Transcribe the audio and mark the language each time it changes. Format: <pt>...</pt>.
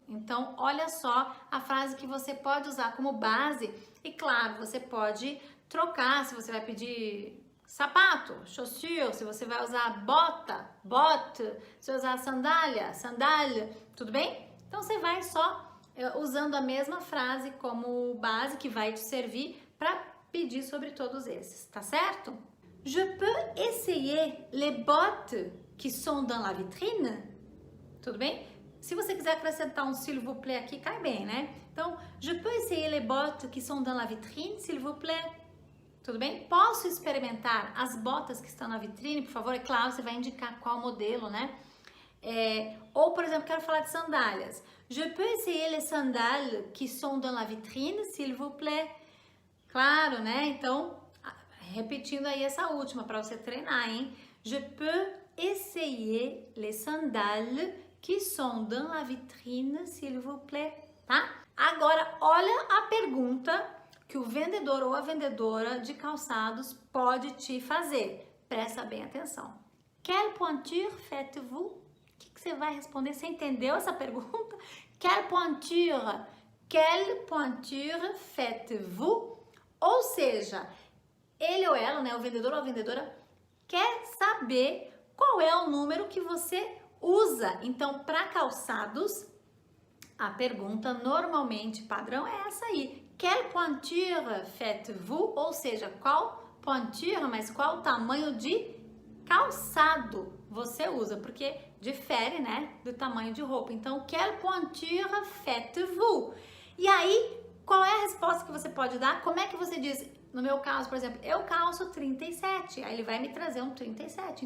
<pt>Então, olha só a frase que você pode usar como base e, claro, você pode trocar se você vai pedir sapato, chaussure, se você vai usar bota, botte, se você usar sandália, sandália, tudo bem? Então, você vai só usando a mesma frase como base que vai te servir para pedir sobre todos esses, tá certo?</pt> <fr>Je peux essayer les bottes qui sont dans la vitrine?</fr> <pt>Tudo bem? Se você quiser acrescentar um</pt> <fr>s'il vous plaît</fr> <pt>aqui, cai bem, né? Então,</pt> <fr>je peux essayer les bottes qui sont dans la vitrine, s'il vous plaît?</fr> <pt>Tudo bem? Posso experimentar as botas que estão na vitrine, por favor? É claro, você vai indicar qual modelo, né? Ou, por exemplo, quero falar de sandálias.</pt> <fr>Je peux essayer les sandales qui sont dans la vitrine, s'il vous plaît?</fr> <pt>Claro, né? Então, repetindo aí essa última para você treinar, hein?</pt> <fr>Je peux essayer les sandales qui sont dans la vitrine, s'il vous plaît,</fr> <pt>tá? Agora, olha a pergunta que o vendedor ou a vendedora de calçados pode te fazer. Presta bem atenção.</pt> <fr>Quelle pointure faites-vous?</fr> <pt>O que você vai responder? Você entendeu essa pergunta?</pt> <fr>Quelle pointure? Quelle pointure faites-vous?</fr> <pt>Ou seja, ele ou ela, né, o vendedor ou a vendedora, quer saber qual é o número que você usa. Então, para calçados, a pergunta normalmente padrão é essa aí.</pt> <fr>Quelle pointure faites-vous?</fr> <pt>Ou seja, qual pointure, mas qual tamanho de calçado você usa? Porque difere, né, do tamanho de roupa. Então,</pt> <fr>quelle pointure faites-vous?</fr> <pt>E aí, qual é a resposta que você pode dar? Como é que você diz? No meu caso, por exemplo, eu calço 37, aí ele vai me trazer um 37.</pt>